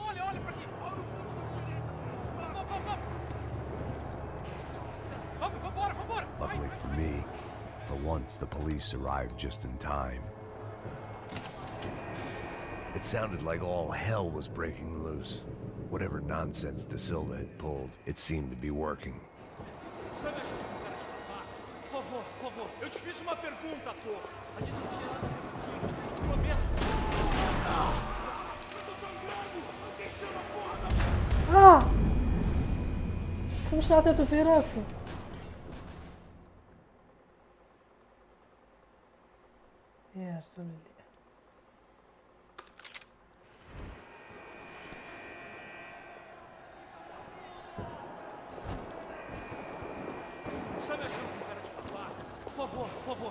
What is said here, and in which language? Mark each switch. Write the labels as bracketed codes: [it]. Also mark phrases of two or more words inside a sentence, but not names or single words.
[en] Luckily for me, for once the police arrived just in time. It sounded like all hell was breaking loose. Whatever nonsense De Silva had pulled, it seemed to be working. [pt] Por favor. Eu te fiz uma pergunta, pô. A gente não tinha nada a ver contigo. Prometo. Eu tô sangrando. Alguém chama a porra da... [ar] مش عطيته في راسه. يا رسول الله. [pt] Você tá me achando com cara de babaca? Por favor.